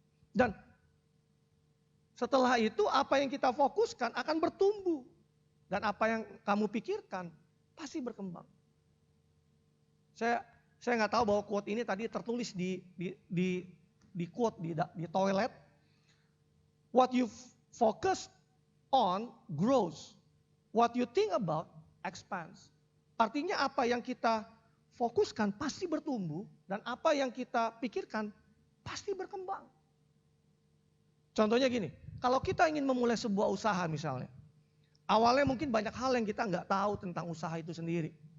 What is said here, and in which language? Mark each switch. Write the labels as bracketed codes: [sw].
[id] Dan setelah itu apa yang kita fokuskan akan bertumbuh. Dan apa yang kamu pikirkan pasti berkembang. Saya nggak tahu bahwa quote ini tadi tertulis di quote di toilet. [en] What you focus on grows. What you think about expands. [id] Artinya apa yang kita fokuskan pasti bertumbuh dan apa yang kita pikirkan pasti berkembang. Contohnya gini, kalau kita ingin memulai sebuah usaha misalnya, Awalnya mungkin banyak hal yang kita nggak tahu tentang usaha itu sendiri.